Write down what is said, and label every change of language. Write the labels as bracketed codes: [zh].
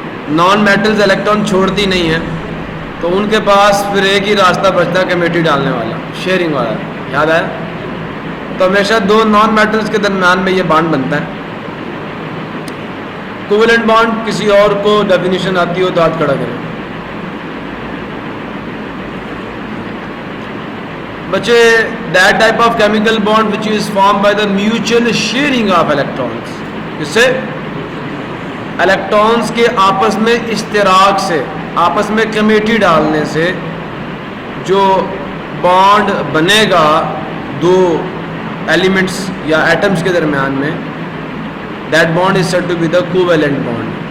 [ur] Naan metals electron چھوڑتی نہیں ہیں تو ان کے پاس پھر ایک ہی راستہ بچتا ہے کمیٹی ڈالنے والا, شیئرنگ والا. یاد ہے؟ تو ہمیشہ دو نان میٹلز کے درمیان میں یہ بانڈ بنتا ہے. کوولنٹ بانڈ کسی اور کو ڈیفینیشن آتی ہو تو ہاتھ کھڑا کریں. [en] بچے that type of chemical bond which is formed by the mutual sharing of electrons. [ur] اس سے الیکٹرانز کے آپس میں اشتراک سے, آپس میں کمیٹی ڈالنے سے جو بانڈ بنے گا دو ایلیمنٹس یا ایٹمز کے درمیان میں, [en] that bond is said to be the covalent bond.